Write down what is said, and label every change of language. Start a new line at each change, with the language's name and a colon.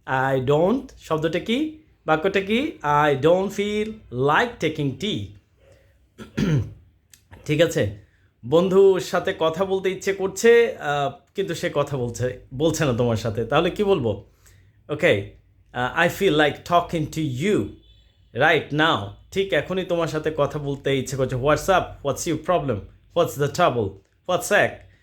English: I don't
Bangla: শব্দটা কি, বাক্যটা কি?
English: I don't feel like taking tea.
Bangla: ঠিক আছে, বন্ধুর সাথে কথা বলতে ইচ্ছে করছে কিন্তু সে কথা বলছে না তোমার সাথে, তাহলে কি বলবো?
English: Okay, I feel like talking to you right now.
Bangla: ঠিক এখনই তোমার সাথে কথা বলতে ইচ্ছে করছে।
English: What's your problem, what's the trouble, what's এক।